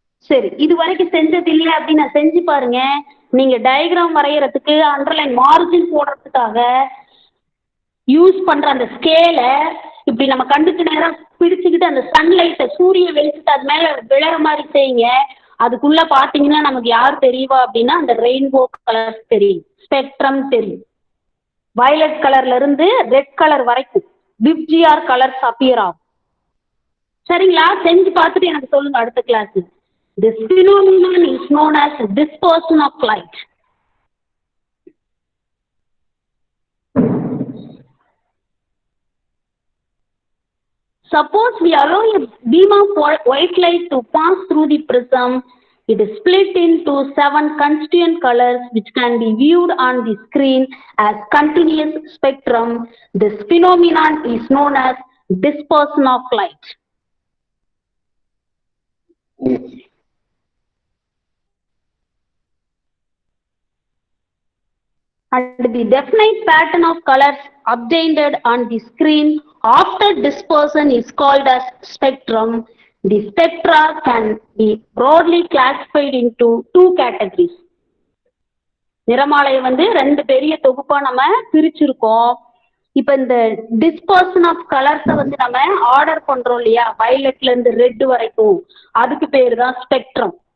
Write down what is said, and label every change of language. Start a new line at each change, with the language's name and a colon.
Tamil: சரி, இது வரைக்கும் செஞ்சது இல்லை அப்படின்னு நான் செஞ்சு பாருங்க. நீங்க டயக்ராம் வரைகிறதுக்கு அண்டர்லைன் மார்ஜின் போடுறதுக்காக யூஸ் பண்ற அந்த ஸ்கேலை இப்படி நம்ம கண்ணுக்கு நேரம் பிடிச்சுக்கிட்டு அந்த சன்லைட்டை சூரிய வெளிச்சத்தை அது மேல விழற மாதிரி செய்யுங்க. அதுக்குள்ள பாத்தீங்கன்னா நமக்கு யார் தெரியவா அப்படின்னா அந்த ரெயின்போ கலர் தெரியும், ஸ்பெக்ட்ரம் தெரியும். வயலட் கலர்ல இருந்து ரெட் கலர் வரைக்கும் விப்ஜிஆர் கலர்ஸ் அப்பியர் ஆகும். சரிங்களா? செஞ்சு பார்த்துட்டு எனக்கு சொல்லுங்க அடுத்த class.
English: This phenomenon is known as dispersion of light. Suppose we allow a beam of white light to pass through the prism. It is split into 7 constituent colors which can be viewed on the screen as continuous spectrum. This phenomenon is known as dispersion of light. And the definite pattern of colors obtained on the screen after dispersion is called as spectrum. The spectra can be broadly classified into 2 categories.
Tamil: நிறமாலை வந்து 2 பெரிய தொகுப்பா நம்ம பிரிச்சிருக்கோம். இப்ப இந்த dispersion of கலர்ஸை வந்து நம்ம order பண்றோம் இல்லையா, வயலட்ல இருந்து ரெட் வரைக்கும், அதுக்கு பேரு தான் ஸ்பெக்ட்ரம்.